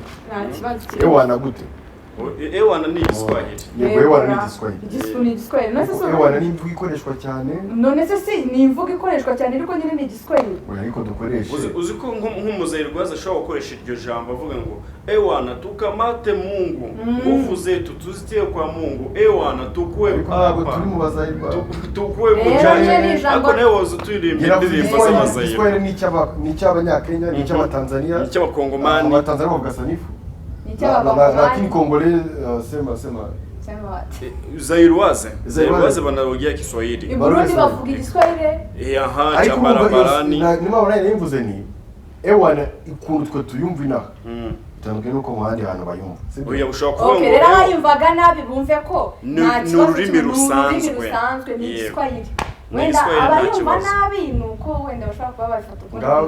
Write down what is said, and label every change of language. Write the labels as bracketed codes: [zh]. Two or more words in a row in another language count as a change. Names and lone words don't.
[rn] nta kibazo ewana gute ewana ni Igiswahili yego ewana ni Igiswahili ni Igiswahili none se ewana ni imvugo ikoreshwa cyane none se si ni imvugo ikoreshwa cyane ariko nyine ni Igiswahili oya ariko dukoreshe uzi ko nk'umuzayirwaza ashobora gukoresha iryo jambo avuga ngo ewana [sw] tukamate Mungu nguvu zetu tuzitie kwa Mungu ewana tukue [rn] papa turi mu bazayirwaza tukue mujanye ako nawe woza turirimbye indirimbo z'abazayirwa Igiswahili ni cy'Abanyakenya ni cy'Abatanzania ni cy'Abakongomani Abatanzania bavuga sanifu [sw] lakini Kongole sema Zairuwaze wanaongea Kiswahili. [rn] Burundi bavuga Igiswahili. [sw] Aha cha barabarani. [rn] Ni mabona nimvuze ni ewana ikuntu twe tuyumva inaha. Tanduke nuko mu handi hantu bayumva. Oya ushobora kuvuga ngo rero bayumvaga nabi bumve ko nta ururimi rusanzwe ni Igiswahili. Wenda abayumva nabi nuko wenda bashobora kuba bafata ukundi.